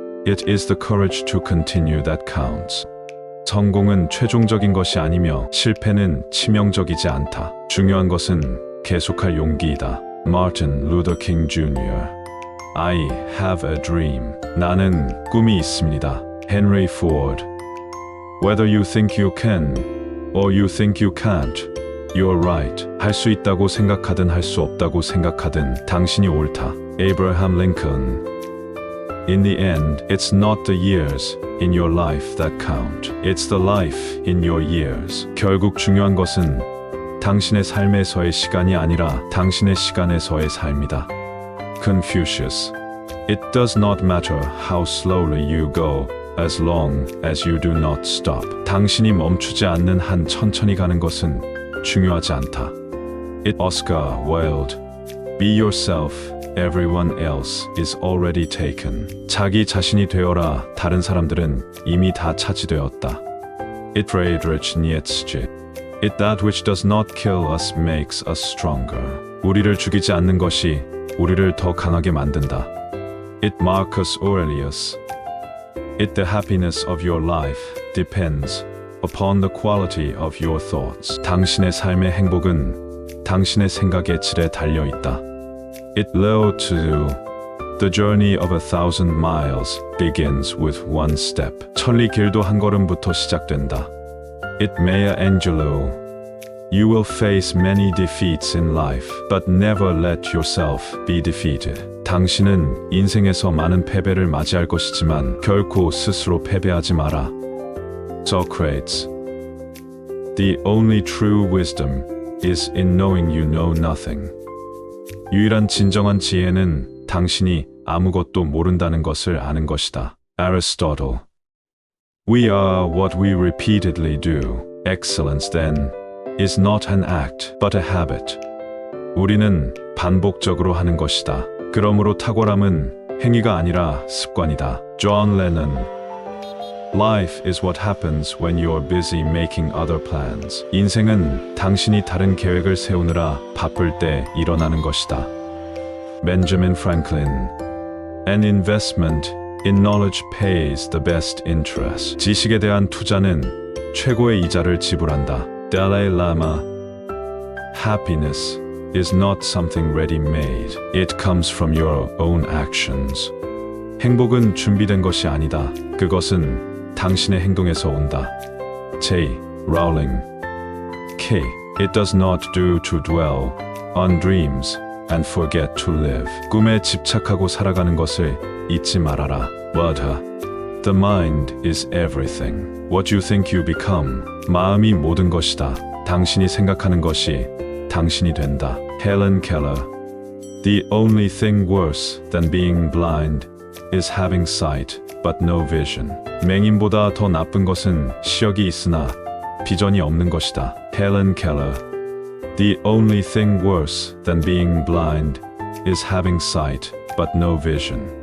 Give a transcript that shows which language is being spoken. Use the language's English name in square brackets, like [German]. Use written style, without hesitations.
[English] It is the courage to continue that counts. [Korean] 성공은 최종적인 것이 아니며 실패는 치명적이지 않다. 중요한 것은 계속할 용기이다. [English] Martin Luther King Jr. I have a dream. [Korean] 나는 꿈이 있습니다. Henry Ford. [English] Whether you think you can or you think you can't, you're right. [Korean] 할 수 있다고 생각하든 할 수 없다고 생각하든 당신이 옳다. [English] Abraham Lincoln. In the end, it's not the years in your life that count. It's the life in your years. [Korean] 결국 중요한 것은 당신의 삶에서의 시간이 아니라 당신의 시간에서의 삶이다. [English] Confucius. It does not matter how slowly you go, as long as you do not stop. [Korean] 당신이 멈추지 않는 한 천천히 가는 것은 중요하지 않다. [English] Oscar Wilde. Be yourself. Everyone else is already taken. [Korean] 자기 자신이 되어라. 다른 사람들은 이미 다 차지되었다. [English] Friedrich Nietzsche. It that which does not kill us makes us stronger. [Korean] 우리를 죽이지 않는 것이 우리를 더 강하게 만든다. [English] Marcus Aurelius. The happiness of your life depends upon the quality of your thoughts. [Korean] 당신의 삶의 행복은 당신의 생각의 질에 달려 있다. [English] Lao Tzu. The journey of 1,000 miles begins with one step. [Korean] 천리 길도 한 걸음부터 시작된다. [English] Maya Angelou. You will face many defeats in life, but never let yourself be defeated. [Korean] 당신은 인생에서 많은 패배를 맞이할 것이지만 결코 스스로 패배하지 마라. [English] Socrates. The only true wisdom is in knowing you know nothing. [Korean] 유일한 진정한 지혜는 당신이 아무것도 모른다는 것을 아는 것이다. [English] Aristotle. We are what we repeatedly do. Excellence, then, is not an act, but a habit. [Korean] 우리는 반복적으로 하는 것이다. 그러므로 탁월함은 행위가 아니라 습관이다. [English] John Lennon. Life is what happens when you're busy making other plans. [Korean] 인생은 당신이 다른 계획을 세우느라 바쁠 때 일어나는 것이다. [English] Benjamin Franklin. An investment in knowledge pays the best interest. [Korean] 지식에 대한 투자는 최고의 이자를 지불한다. [English] Dalai Lama. Happiness is not something ready-made. It comes from your own actions. [Korean] 행복은 준비된 것이 아니다. 그것은 당신의 행동에서 온다. [English] J. Rowling. K. It does not do to dwell on dreams and forget to live. [Korean] 꿈에 집착하고 살아가는 것을 잊지 말아라. [English] Buddha. The mind is everything. What you think you become. [Korean] 마음이 모든 것이다. 당신이 생각하는 것이 당신이 된다. [English] Helen Keller. The only thing worse than being blind is having sight, but no vision. [Korean] 맹인보다 더 나쁜 것은 시력이 있으나 비전이 없는 것이다. [English] Helen Keller. The only thing worse than being blind is having sight, but no vision.